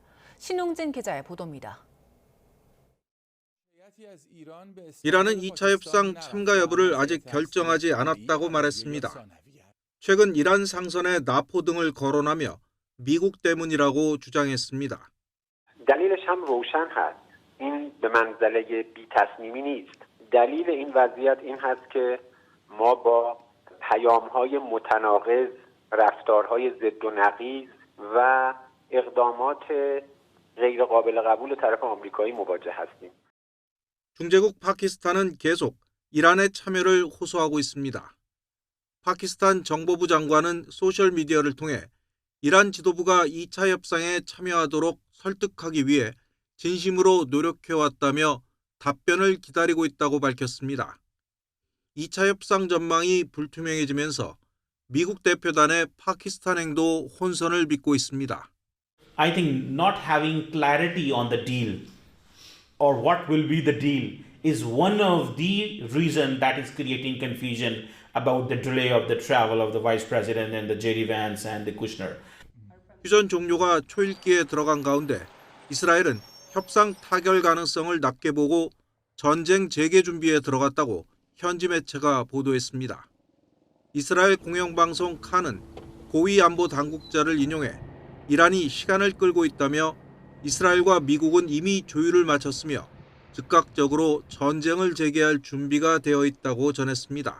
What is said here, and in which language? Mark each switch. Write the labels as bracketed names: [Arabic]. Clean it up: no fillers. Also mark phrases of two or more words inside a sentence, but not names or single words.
[Korean] 신웅진 기자의 보도입니다. 이란은 2차 협상 참가 여부를 아직 결정하지 않았다고 말했습니다. 최근 이란 상선에 나포 등을 거론하며 미국 때문이라고 주장했습니다. [Persian] دلیلش هم روشن هست. این به منزله بی‌تصمیمی نیست. دلیل این وضعیت این هست که ما با پیام‌های متناقض، رفتارهای ضد و نقیض و اقدامات غیر قابل قبول طرف آمریکایی مواجه هستیم. [Korean] 중재국 파키스탄은 계속 이란의 참여를 호소하고 있습니다. 파키스탄 정보부 장관은 소셜미디어를 통해 이란 지도부가 2차 협상에 참여하도록 설득하기 위해 진심으로 노력해왔다며 답변을 기다리고 있다고 밝혔습니다. 2차 협상 전망이 불투명해지면서 미국 대표단의 파키스탄 행도 혼선을 빚고 있습니다. [English] I think not having clarity on the deal or what will be the deal is one of the reasons that is creating confusion about the delay of the travel of the Vice President and the JD Vance and the Kushner. [Korean] 휴전 종료가 초읽기에 들어간 가운데 이스라엘은 협상 타결 가능성을 낮게 보고 전쟁 재개 준비에 들어갔다고 현지 매체가 보도했습니다. 이스라엘 공영방송 칸은 고위 안보 당국자를 인용해 이란이 시간을 끌고 있다며 이스라엘과 미국은 이미 조율을 마쳤으며 즉각적으로 전쟁을 재개할 준비가 되어 있다고 전했습니다.